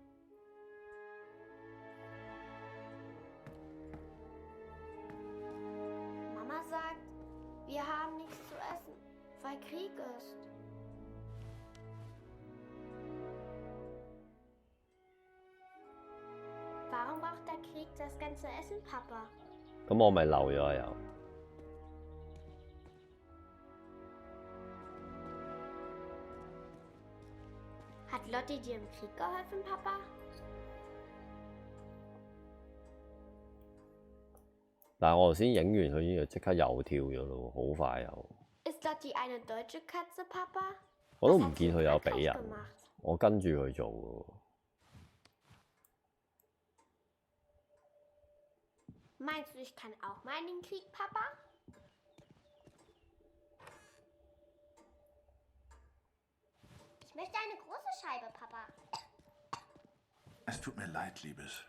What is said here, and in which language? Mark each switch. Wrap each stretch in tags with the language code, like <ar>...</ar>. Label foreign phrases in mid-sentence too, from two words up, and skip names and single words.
<de>Mama sagt, wir haben nichts zu essen, weil Krieg ist. Warum braucht der Krieg das ganze Essen, Papa?</de> <yue>咁我咪漏咗又。</yue> <de>Hat Lotti dir im Krieg geholfen, Papa?</de> <yue>但係我頭先影完佢，已經就即刻又跳咗咯，好快又。</yue> <de>Ist Lotti eine deutsche Katze, Papa?</de> <yue>我都唔見佢有俾人，我跟住佢做嘅。</yue> <de>Meinst du, ich kann auch mal in den Krieg, Papa? Ich möchte eine große Scheibe, Papa. Es tut mir leid, Liebes.</de>